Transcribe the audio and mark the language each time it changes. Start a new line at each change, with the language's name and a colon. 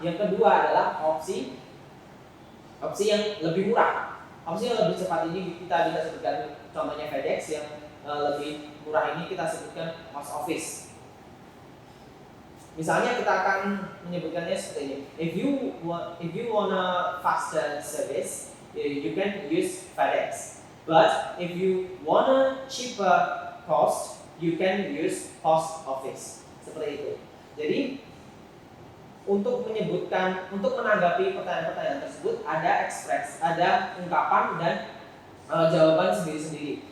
Indonesian: Yang kedua adalah opsi yang lebih murah. Opsi yang lebih cepat ini kita bisa sebutkan contohnya FedEx, yang lebih murah ini kita sebutkan Post Office. Misalnya kita akan menyebutkannya seperti ini.
English: If you want a faster service, you can use FedEx. But if you want a cheaper cost, you can use Post Office.
Indonesian: Seperti itu. Jadi untuk menanggapi pertanyaan-pertanyaan tersebut ada ungkapan dan jawaban sendiri-sendiri.